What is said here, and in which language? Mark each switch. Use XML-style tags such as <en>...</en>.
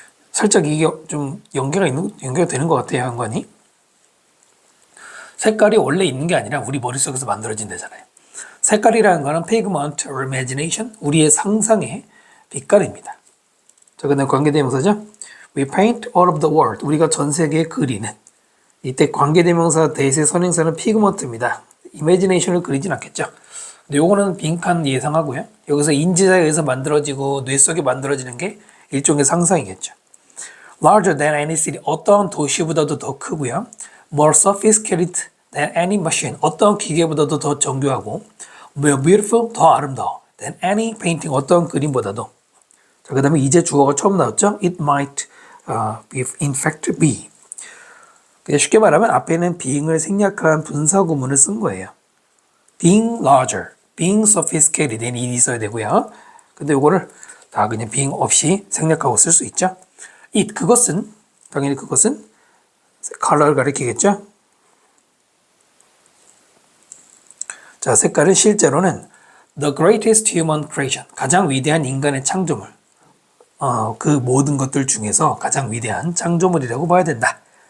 <ko>살짝 이게 좀 연계가 되는 것 같아요, 한관이. 색깔이 원래 있는 게 아니라 우리 머릿속에서 만들어진다잖아요. 색깔이라는 거는</ko> <en>pigment or imagination,</en> <ko>우리의 상상의 빛깔입니다. 자, 그다음 관계대명사죠.</ko> <en>We paint all of the world,</en> <ko>우리가 전 세계에 그리는. 이때 관계대명사 대세 선행사는 pigment입니다. imagination을 그리진 않겠죠. 근데 요거는 빈칸 예상하고요. 여기서 인지사에 의해서 만들어지고 뇌 속에 만들어지는 게 일종의 상상이겠죠.</ko> <en>Larger than any city,</en> <ko>어떤 도시보다도 더 크고요.</ko> <en>More sophisticated than any machine,</en> <ko>어떤 기계보다도 더 정교하고.</ko> <en>More beautiful,</en> <ko>더 아름다워.</ko> <en>Than any painting,</en> <ko>어떤 그림보다도. 자, 그 다음에 이제 주어가 처음 나왔죠.</ko> <en>It might in fact be.</en> <ko>쉽게 말하면 앞에는 being을 생략한 분사 구문을 쓴 거예요.</ko> <en>Being larger, being sophisticated, 는 it이 있어야 되고요.</en> <ko>근데 이거를 다 그냥 being 없이 생략하고 쓸 수 있죠. it, 그것은, 당연히 그것은 컬러를 가리키겠죠. 자, 색깔은 실제로는</ko> <en>the greatest human creation,</en> <ko>가장 위대한 인간의 창조물, 그 모든 것들 중에서 가장 위대한 창조물이라고 봐야 된다.</ko>